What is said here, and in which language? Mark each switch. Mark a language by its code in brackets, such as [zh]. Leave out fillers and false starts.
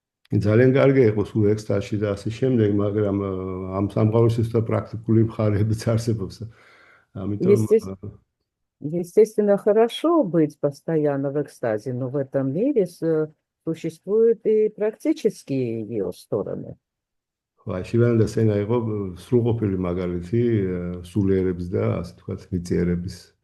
[ka] ძალიან კარგი იყო სულ ექსტაზში და ასე შემდეგ, მაგრამ ამ სამყაროს უბრალოდ პრაქტიკული მხარეებიც არსებობს. ამიტომ [ru] Естественно, хорошо быть постоянно в экстазе, но в этом мире существуют и практические ее стороны. [ka] ხო, შივანანდა სენა იყო სრულყოფილი მაგალითი სულიერების და ასე თქვათ მიწიერების.